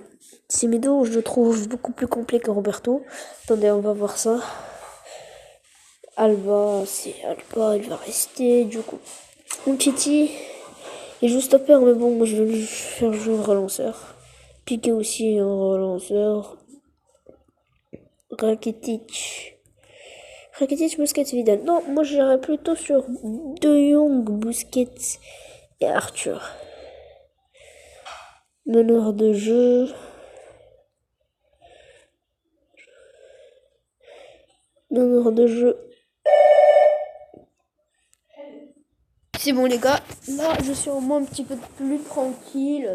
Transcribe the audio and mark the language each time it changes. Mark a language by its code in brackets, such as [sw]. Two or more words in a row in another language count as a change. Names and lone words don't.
[fr] Semedo, je le trouve beaucoup plus complet que Roberto. Attendez, on va voir ça. Alba, c'est Alba, il va rester. Du coup, Umtiti, il joue stopper, mais bon, moi je vais lui faire jouer un relanceur. Piqué aussi un relanceur. Rakitic, Busquets, Vidal. Non, moi j'irais plutôt sur De Jong, Busquets et Arthur. Meneur de jeu. C'est bon les gars, là je suis au moins un petit peu plus tranquille.